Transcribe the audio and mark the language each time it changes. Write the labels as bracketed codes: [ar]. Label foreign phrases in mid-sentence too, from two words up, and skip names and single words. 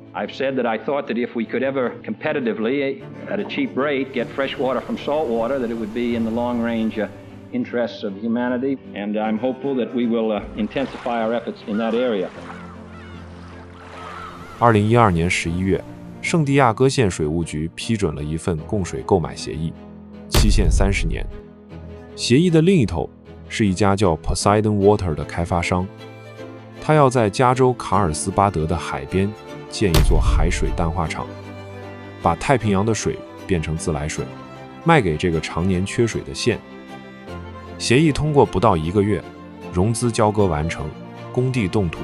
[en] I've said that I thought that if we could ever competitively, at a cheap rate, get fresh water from salt water, that it would be in the long-range interests of humanity, and I'm hopeful that we will intensify our efforts in that area. [zh] 2012 年11月，圣地亚哥县水务局批准了一份供水购买协议，期限30年。协議的另一頭是一家叫 Poseidon Water 的開發商，他要在加州卡爾斯巴德的海邊建一座海水淡化廠，把太平洋的水變成自來水，賣給這個常年缺水的縣。協議通過不到1個月，融資交割完成，工地動土。